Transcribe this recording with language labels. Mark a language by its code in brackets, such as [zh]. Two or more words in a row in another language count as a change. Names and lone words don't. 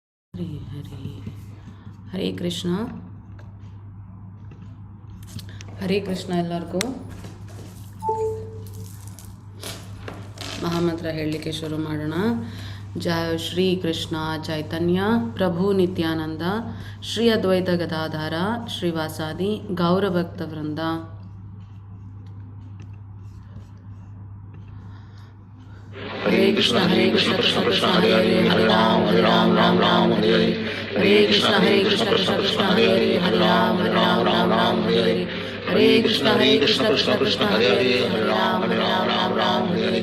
[kn] हरे हरे हरे कृष्ण हरे कृष्ಣ ಎಲ್ಲರಿಗೂ ಮಹಾಮಂತ್ರ ಹೇಳಲಿಕ್ಕೆ ಶುರು ಮಾಡೋಣ. ಜಯ ಶ್ರೀ ಕೃಷ್ಣ ಚೈತನ್ಯ ಪ್ರಭು ನಿತ್ಯಾನಂದ ಶ್ರೀ ಅದ್ವೈತ ಗದಾಧಾರ ಶ್ರೀವಾಸಾದಿ ಗೌರಭಕ್ತ ವೃಂದ. हरे कृष्ण कृष्ण कृष्ण हरे हरे हरे राम राम राम हरे हरे. हरे कृष्ण कृष्ण कृष्ण हरे हरे हरे राम राम हरे हरे. हरे कृष्ण कृष्ण कृष्ण हरे हरे हरे राम राम हरे हरे.